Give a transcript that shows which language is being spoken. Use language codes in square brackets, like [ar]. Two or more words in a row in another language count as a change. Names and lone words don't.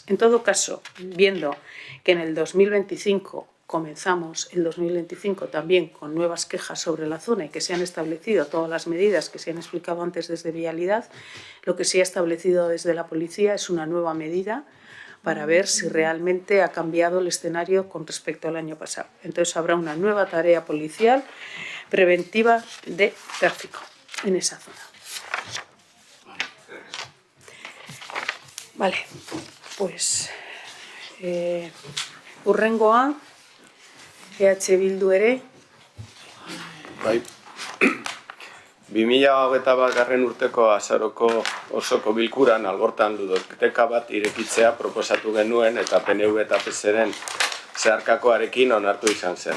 [es] En todo caso, viendo que en el 2025 comenzamos el 2025 también con nuevas quejas sobre la zona y que se han establecido todas las medidas que se han explicado antes desde Vialidad, lo que se ha establecido desde la policía es una nueva medida para ver si realmente ha cambiado el escenario con respecto al año pasado. Entonces habrá una nueva tarea policial preventiva de tráfico en esa zona. Vale, pues [eu] hurrengoa Bildu ere. Bai. 2021 urteko azaroko osoko bilkuran algortan ludoteka bat irekitzea proposatu genuen eta PNV eta PSren zeharkakoarekin onartu izan zen.